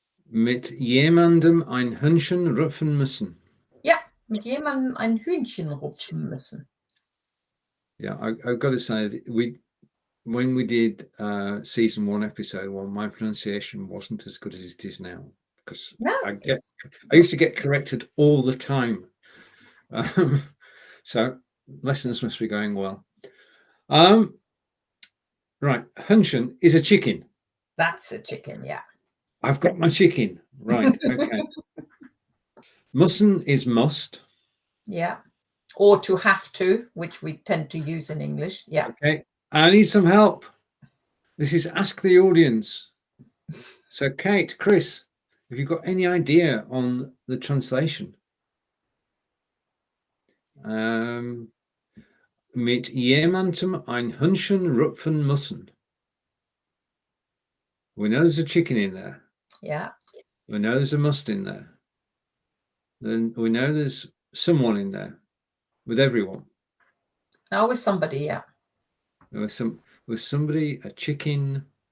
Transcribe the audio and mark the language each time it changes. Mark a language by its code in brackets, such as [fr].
[de] Mit jemandem ein Hühnchen rupfen müssen. Ja, mit jemandem ein Hühnchen rupfen müssen. [en] Yeah, I've got to say that when we did season 1, episode 1, my pronunciation wasn't as good as it is now, because No, I used to get corrected all the time. So lessons must be going well. Right, Hühnchen is a chicken. That's a chicken, yeah. I've got my chicken. Right, okay. Müssen is must. Yeah. Or to have to, which we tend to use in English. Yeah. Okay, I need some help. This is Ask the Audience. So Kate, Chris, have you got any idea on the translation? [de] Mit jemandem ein Hühnchen rupfen müssen. [en] We know there's a chicken in there. Yeah. We know there's a must in there. Then we know there's someone in there with everyone. Now with somebody, yeah. With somebody, a chicken.